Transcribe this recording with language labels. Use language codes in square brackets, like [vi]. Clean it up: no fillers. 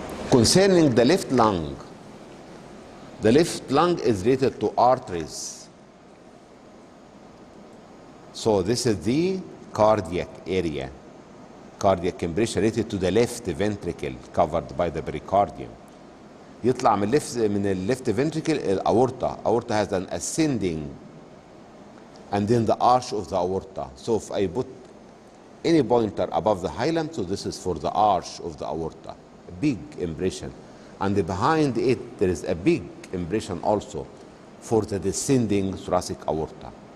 [en] Concerning the left lung is related to arteries. So this is the cardiac area. Cardiac impression related to the left ventricle covered by the pericardium. [ar] يطلع من الليفت ventricle الأورطة. [en] Aorta has an ascending and then the arch of the aorta. So if I put any pointer above the hilum, so this is for the arch of the aorta. A big impression. And behind it there is a big impression also for the descending thoracic aorta.